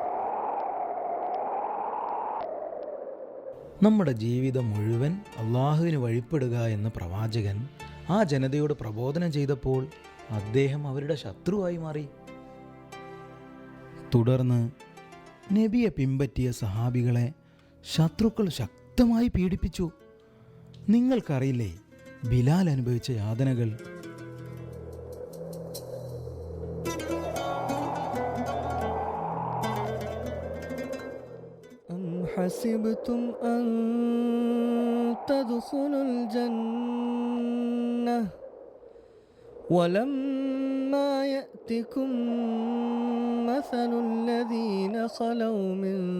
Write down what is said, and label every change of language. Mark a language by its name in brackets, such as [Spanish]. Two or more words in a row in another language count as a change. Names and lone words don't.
[Malayalam] നമ്മുടെ ജീവിതം മുഴുവൻ അള്ളാഹുവിന് വഴിപ്പെടുക എന്ന പ്രവാചകൻ ആ ജനതയോട് പ്രബോധനം ചെയ്തപ്പോൾ അദ്ദേഹം അവരുടെ ശത്രുവായി മാറി. തുടർന്ന് നബിയെ പിൻപറ്റിയ സഹാബികളെ ശത്രുക്കൾ ശക്തമായി പീഡിപ്പിച്ചു. നിങ്ങൾക്കറിയില്ലേ ബിലാൽ അനുഭവിച്ച യാതനകൾ? [Arabic] حسبتم أن تدخلوا الجنة ولما يأتكم مثل الذين خلوا من